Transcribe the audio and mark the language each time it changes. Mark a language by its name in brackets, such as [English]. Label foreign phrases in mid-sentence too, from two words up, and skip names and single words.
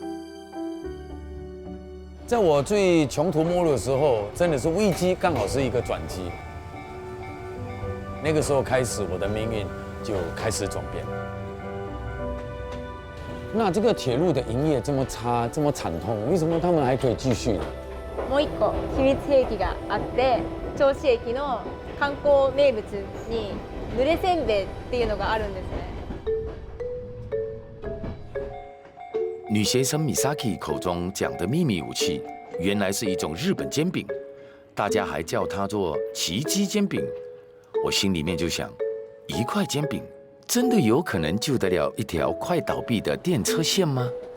[Chinese] 在我最穷途末路的时候，真的是危机刚好是一个转机。那个时候开始，我的命运就开始转变。那这个铁路的营业这么差，这么惨痛，为什么他们还可以继续呢？ [Japanese] もう一個秘密兵器があって、銚子駅の観光名物に濡れせんべいっていうのがあるんですね。 [Chinese] 女学生 Misaki 口中讲的秘密武器，原来是一种日本煎饼，大家还叫它做奇迹煎饼。我心里面就想，1块煎饼真的有可能救得了一条快倒闭的电车线吗？